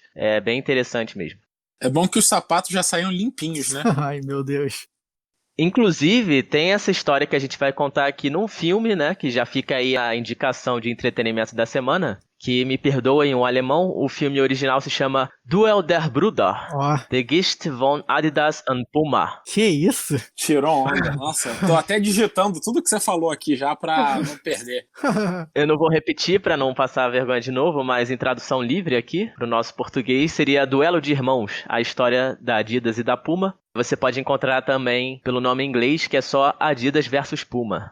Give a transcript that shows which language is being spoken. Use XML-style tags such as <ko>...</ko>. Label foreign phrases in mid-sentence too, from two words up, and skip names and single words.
<pt>É bem interessante mesmo. É bom que os sapatos já saíam limpinhos, né? Ai, meu Deus. Inclusive, tem essa história que a gente vai contar aqui num filme, né? Que já fica aí a indicação de entretenimento da semana. Que, me perdoem o alemão, o filme original se chama</pt> <de>Duell der Brüder. The Geschichte von Adidas und Puma.</de> <pt>Que isso? Tirou onda. Nossa, tô até digitando tudo que você falou aqui já pra não perder. Eu não vou repetir pra não passar a vergonha de novo, mas em tradução livre aqui, pro nosso português, seria Duelo de Irmãos, a história da Adidas e da Puma. Você pode encontrar também pelo nome em inglês, que é só Adidas versus Puma.</pt>